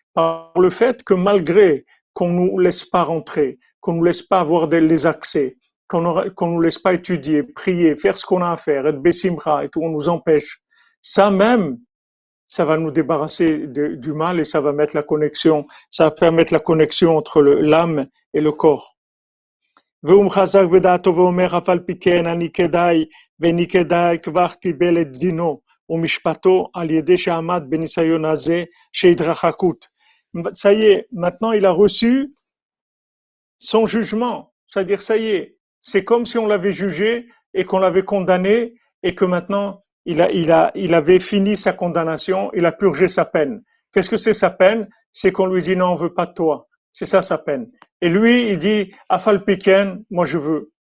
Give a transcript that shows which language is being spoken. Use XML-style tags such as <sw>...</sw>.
<fr>Par le fait que malgré qu'on ne nous laisse pas rentrer, qu'on ne nous laisse pas avoir les accès, qu'on ne nous laisse pas étudier, prier, faire ce qu'on a à faire, être bessimra et tout, on nous empêche. Ça même, ça va nous débarrasser du mal et ça va mettre la connexion, ça va permettre la connexion entre l'âme et le corps.</fr> <he>והוא מחזק בדעתו ואומר אף על פי כן אני כדאי ואני כדאי כבר קיבל את דינו ומשפטו על ידי שעמד בניסיון הזה שהתרחקות.</he> <fr>Ça y est, maintenant il a reçu son jugement. C'est-à-dire, ça y est, c'est comme si on l'avait jugé et qu'on l'avait condamné et que maintenant il avait fini sa condamnation, il a purgé sa peine. Qu'est-ce que c'est sa peine? C'est qu'on lui dit non, on veut pas de toi. C'est ça sa peine. Et lui, il dit,</fr> <he>Afal Piken,</he> <fr>moi je veux.</fr>